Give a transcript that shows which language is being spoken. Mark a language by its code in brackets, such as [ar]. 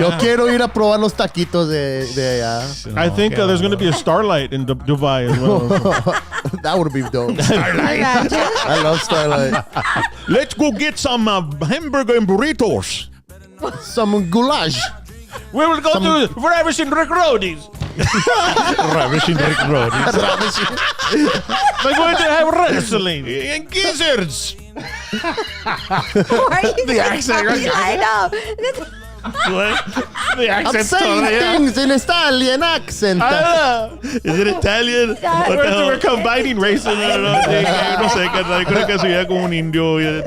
[es] Yo quiero ir a probar los taquitos de allá. [en] I think there's going to be a Starlight in Dubai as well. That would be dope. Starlight. I love Starlight. Let's go get some hamburger and burritos. Some goulash. We will go to Ravishing Rick Roadies. Ravishing Rick Roadies. We're going to have wrestling. And gizzards. Why are you the accent. I know. What? The accent. I'm saying things in Italian accent. Is it Italian? We're combining races. [es] No sé, creo que soy como un indio.